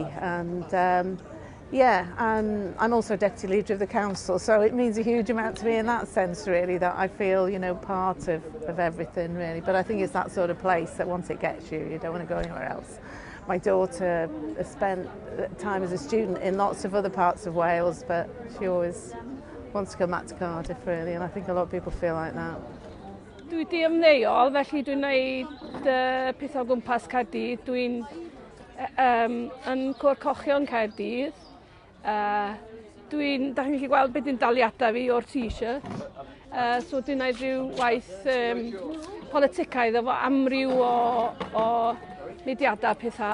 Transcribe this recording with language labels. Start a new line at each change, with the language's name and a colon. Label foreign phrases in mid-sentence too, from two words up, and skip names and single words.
English: And yeah, I'm also deputy leader of the council, so it means a huge amount to me in that sense, really, that I feel, you know, part of everything, really. But I think it's that sort of place that once it gets you, you don't want to go anywhere else. My daughter has spent time as a student in lots of other parts of Wales, but she always wants to come back to Cardiff, really, and I think a lot of people feel like that.
Welsh: Dwi di ymddeol, felly dwi'n gwneud pethau o gwmpas Caerdydd. Dwi'n yn Cwr Cochion Caerdydd. Da chi'n gallu gweld beth yw'n daliadau fi o'r t-shirt. So dwi'n gwneud rhyw waith politicaidd efo amryw o mediadau pethau.